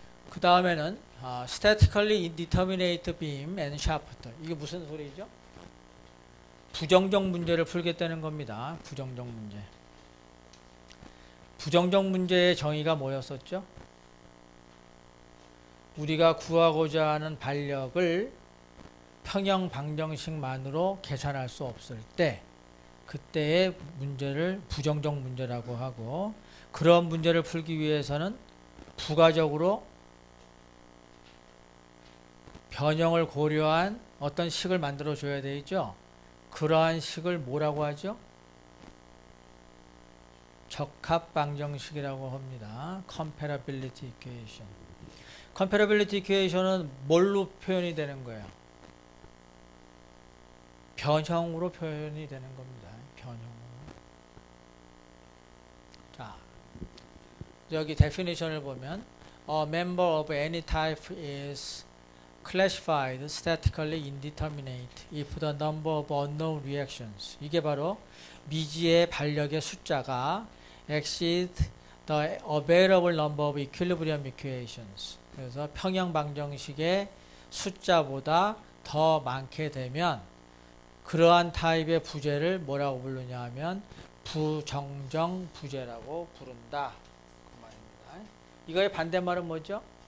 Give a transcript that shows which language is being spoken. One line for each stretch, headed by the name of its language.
Korean: 그 다음에는
English: statically indeterminate beam and shaft.
Korean: 이게 무슨 소리죠? 부정적 문제를 풀겠다는 겁니다. 부정적 문제. 부정적 문제의 정의가 뭐였었죠? 우리가 구하고자 하는 반력을 평형 방정식만으로 계산할 수 없을 때 그때의 문제를 부정적 문제라고 하고, 그런 문제를 풀기 위해서는 부가적으로 변형을 고려한 어떤 식을 만들어 줘야 되죠. 그러한 식을 뭐라고 하죠? 적합 방정식이라고 합니다.
English: Comparability Equation.
Korean: Comparability Equation은 뭘로 표현이 되는 거예요? 변형으로 표현이 되는 겁니다. 변형으로. 자, 여기 definition을 보면
English: A member of any type is classified statically indeterminate if the number of unknown reactions.
Korean: 이게 바로 미지의 반력의 숫자가
English: exceed the available number of equilibrium equations.
Korean: 그래서 평형 방정식의 숫자보다 더 많게 되면 그러한 타입의 부재를 뭐라고 부르냐 하면 부정정 부재라고 부른다. 그 말입니다. 이거의 반대말은 뭐죠?